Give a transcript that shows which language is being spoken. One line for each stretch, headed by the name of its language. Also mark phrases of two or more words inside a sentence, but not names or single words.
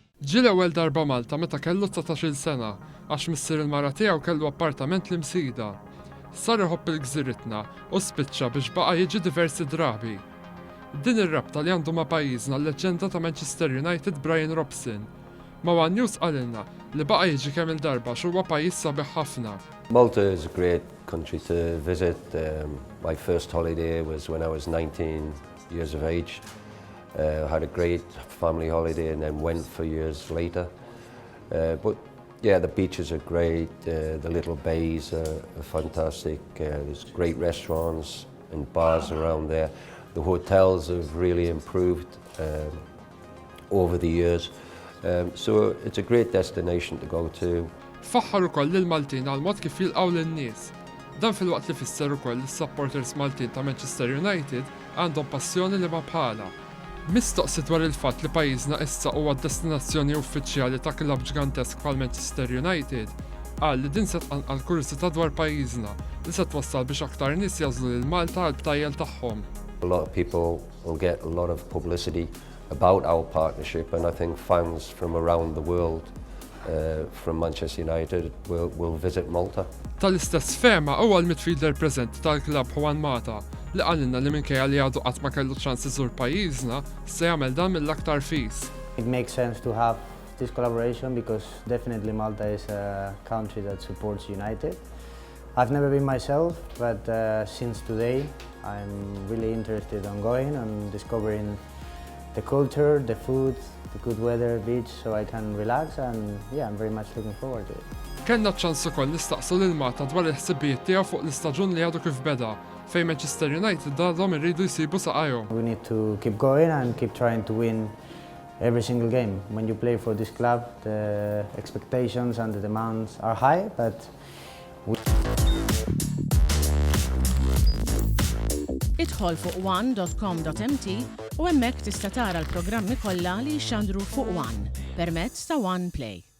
Maltese: Ġie l-ewwel darba Malta meta kellu 19-il sena għax missier il-mara tiegħu kellu appartament l-Imsida. Sar iħobb il-gżiritna u spiċċa biex baqa' jiġi diversi drabi. Din ir-rabta li għandu ma' pajjiżna l-leġġenda ta' Manchester United Bryan Robson. Ma' One News qalilna li baqa' jiġi kemm il-darba x'huwa pajjiż sabiħ ħafna.
English: Malta is a great country to visit. My first holiday was when I was 19 years of age. I had a great family holiday and then went for years later. But yeah, the beaches are great, the little bays are fantastic, there's great restaurants and bars around there. The hotels have really improved over the years, so it's a great destination to go to.
Maltese: Faħħar ukoll lill-Maltin għal mod kif jilqgħu lin-nies. Dan fil-waqt li fisser ukoll is-supporters Maltin ta' Manchester United għandhom passjoni li ma bħala. Mistoqsi dwar il-fatt li pajjiżna issa huwa d-destinazzjoni uffiċjali ta' klabb ġigantesk bħal Manchester United, qal li din se tqanqal kurżità dwar pajjiżna li se twassal biex aktar nies jażlu lil Malta għal btajjel tagħhom.
English: A lot of people will get a lot of publicity about our partnership, and I think fans from around the world from Manchester United will visit Malta.
Maltese: Tal-istess fema huwa l-midfielder preżenti tal-klabb Juan Mata li qalilna li minkejja li għadu qatt ma kellu ċans iżur pajjiżna se jagħmel dan mill-aktar fis.
English: It makes sense to have this collaboration because definitely Malta is a country that supports United. I've never been myself, but since today I'm really interested in going and discovering the culture, the food, the good weather, beach, so I can relax, and yeah, I'm very much looking forward to it.
Maltese: Kellna ċans ukoll nistaqsu lil Mata dwar il-ħsibijiet tiegħu fuq l-istaġun li għadu kif beda fejn Manchester United għadhom irridu jsibu saqajhom.
English: We need to keep going and keep trying to win every single game. When you play for this club, the expectations and the demands are high, but
Maltese: Idħol fuq one.com.mt u hemmhekk tista' tara l-programmi kollha li jxandru fuq One permezz ta' One Play.